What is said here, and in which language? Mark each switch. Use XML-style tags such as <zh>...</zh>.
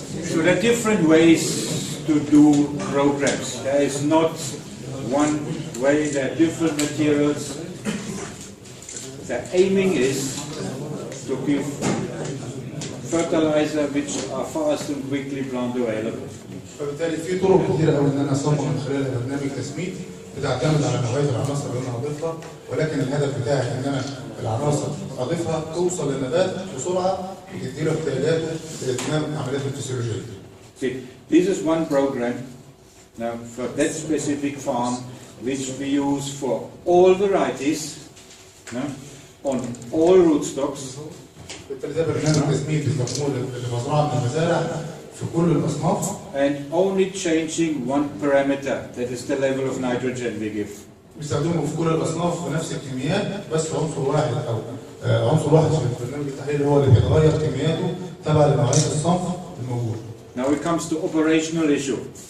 <en>So there are different ways to do programs. There is not one way, there are different materials. The aiming is to give fertilizer which are fast and quickly plant available.</en> <ar>فبالتالي في طرق كثيره قوي ان انا اصمم من خلالها برنامج تسميد بتعتمد على نوعيه العناصر اللي انا هضيفها، ولكن الهدف بتاعي ان انا العناصر اضيفها توصل للنبات بسرعه وتدي له احتياجاته لاتمام عمليات الفسيولوجيه.</ar> <en>See, this is one program now for that specific farm which we use for all varieties, on all rootstocks.</en> <ar>بالتالي ده برنامج تسميد بيستخدموه لمزرعه من المزارع في كل الاصناف.</ar> <en>And only changing one parameter, that is the level of nitrogen we give.</en> <ar>بيستخدموه في كل الاصناف بنفس الكميات، بس عنصر واحد او عنصر واحد في برنامج التحليل هو اللي بيتغير كمياته تبع لنوعيه الصنف الموجود.</ar> <en>Now it comes to operational issue.</en>